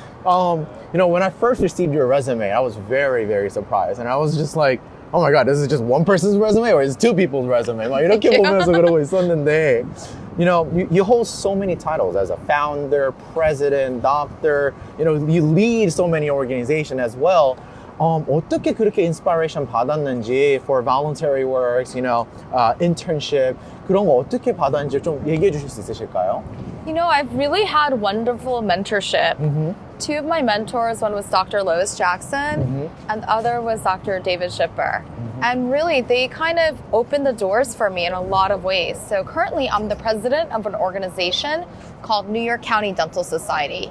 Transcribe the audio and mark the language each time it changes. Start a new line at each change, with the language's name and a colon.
English: When I first received your resume, I was very, very surprised. And I was just like, oh my God, this is just one person's resume or is it two people's resume?
Korean: 막 이렇게 보면서 그러고 있었는데,
English: you hold so many titles as a founder, president, doctor, you lead so many organizations as well.
Korean: 어떻게 그렇게 inspiration 받았는지
English: for voluntary works,
Korean: internship 그런 거 어떻게 받았는지 좀 얘기해 주실 수 있으실까요?
English: I've really had wonderful mentorship. Two of my mentors, one was Dr. Lois Jackson and the other was Dr. David Shipper. And really, they kind of opened the doors for me in a lot of ways. So currently, I'm the president of an organization called New York County Dental Society.